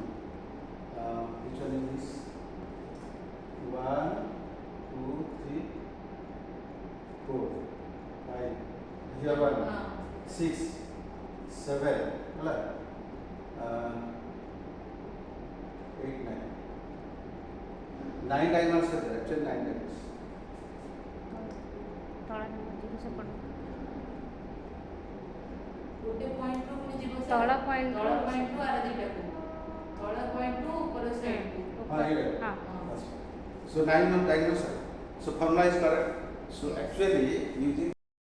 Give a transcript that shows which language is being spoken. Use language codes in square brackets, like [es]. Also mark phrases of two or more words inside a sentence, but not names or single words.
[en] Which one is this? 1, 2, 3, 4, 5. Here 1, 6, 7, 8, 9. 9 diagonals are there. Actually 9 diagonals. [or] ଗୋଟେ ପଏଣ୍ଟ ରୁ ପୁଣି ଯିବ ତଳ point ତଳ ପଏଣ୍ଟ ରୁ ଆର ଦିଟାକୁ ତଳ ପଏଣ୍ଟ ରୁ ଉପର ସାଇଡ କୁ हाँ. [en] So 9 diagonals are. So formula is correct. So actually using